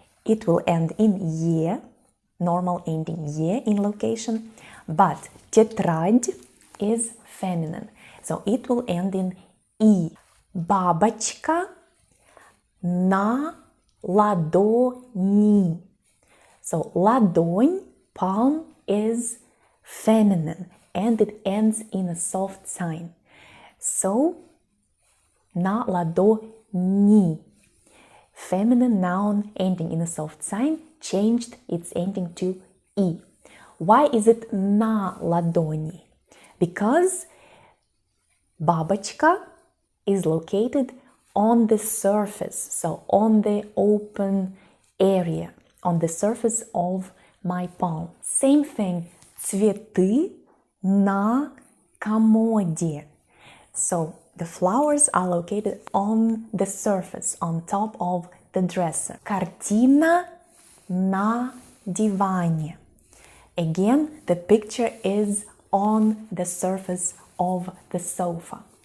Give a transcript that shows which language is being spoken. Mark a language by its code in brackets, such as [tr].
[en] It will end in ye, normal ending ye in location, but тетрадь is feminine, so it will end in и. [ru] Бабочка на ладони. [en] So ладонь, palm, is feminine and it ends in a soft sign. [ru] So на ладони. [en] Feminine noun ending in a soft sign changed its ending to I. Why is it [ru] на ладони? [en] Because бабочка is located on the surface, so on the open area, on the surface of my palm. Same thing, [ru] цветы на комоде. [en] So the flowers are located on the surface, on top of the dresser. [ru] Картина на диване. [en] Again, the picture is on the surface of the sofa.